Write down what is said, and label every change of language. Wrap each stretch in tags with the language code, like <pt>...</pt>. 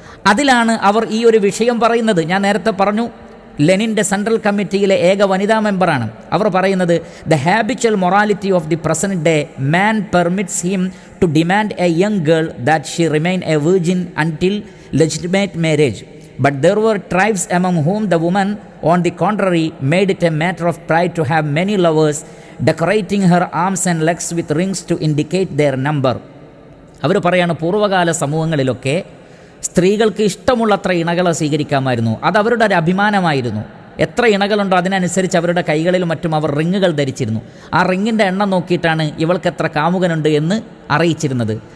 <ml>അതിലാണ് അവർ ഈ ഒരു വിഷയം പറയുന്നത്. ഞാൻ നേരത്തെ പറഞ്ഞു, ലെനിൻ്റെ സെൻട്രൽ കമ്മിറ്റിയിലെ ഏക വനിതാ മെമ്പറാണ്. അവർ പറയുന്നത്,</ml> <en>The habitual morality of the present day man permits him to demand a young girl that she remain a virgin until legitimate marriage. But there were tribes among whom the woman, on the contrary, made it a matter of pride to have many lovers, decorating her arms and legs with rings to indicate their number.</en> <ml>അവർ പറയാണ്, പൂർവ്വകാല സമൂഹങ്ങളിലൊക്കെ സ്ത്രീകൾക്ക് ഇഷ്ടമുള്ളത്ര ഇണകളെ സ്വീകരിക്കാമായിരുന്നു. അത് അവരുടെ ഒരു അഭിമാനമായിരുന്നു. എത്ര ഇണകളുണ്ടോ അതിനനുസരിച്ച് അവരുടെ കൈകളിലും മറ്റും അവർ റിങ്ങുകൾ ധരിച്ചിരുന്നു. ആ റിങ്ങിൻ്റെ എണ്ണം നോക്കിയിട്ടാണ് ഇവൾക്ക് എത്ര കാമുകനുണ്ട് എന്ന് അറിയിച്ചിരുന്നത്.</ml>